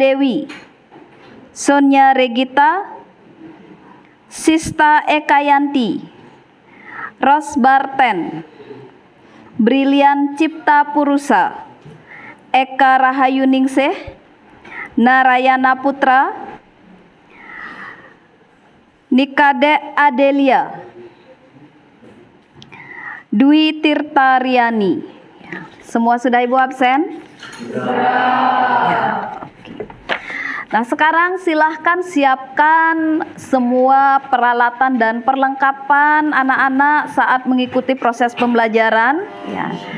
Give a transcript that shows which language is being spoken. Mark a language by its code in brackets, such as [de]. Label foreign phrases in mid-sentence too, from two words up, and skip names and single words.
[id] Dewi, Sonia Regita, Sista Ekayanti, Ros Barten, Brilian Cipta Purusa, Eka Rahayu Ningsih, Narayana Putra, Nikade Adelia, Dwi Tirta Riani. Semua sudah Ibu absen? Ya. Nah, sekarang silahkan siapkan semua peralatan dan perlengkapan anak-anak saat mengikuti proses pembelajaran. Ya.